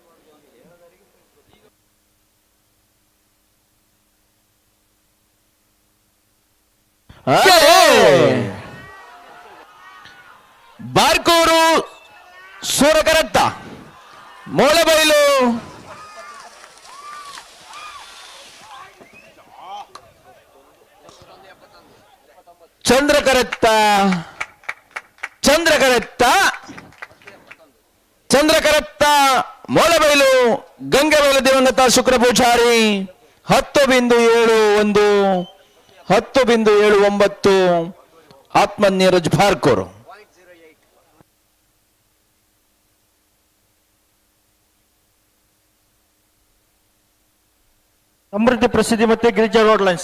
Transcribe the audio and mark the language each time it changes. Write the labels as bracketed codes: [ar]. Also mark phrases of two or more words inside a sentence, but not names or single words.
[kn] ಬಾರ್ಕೋರು ಸೂರಕರತ್ತ, ಮೂಳೆಬೈಲು ಚಂದ್ರಕರತ್ತ, ಚಂದ್ರಕರತ್ತ, ಚಂದ್ರಕರತ್ತ, ಮೂಳೆಬೈಲು ಗಂಗೆಬೈಲು ದಿವಂಗತ ಶುಕ್ರ ಪೂಜಾರಿ 10.71, 10.79 ಆತ್ಮ ನೀರಜ್ ಭಾರ್ಕೋರು. ಸಮೃದ್ಧಿ ಪ್ರಸಿದ್ಧಿ ಮತ್ತೆ ಗಿರಿಜಾ ರೋಡ್ ಲೈನ್ಸ್.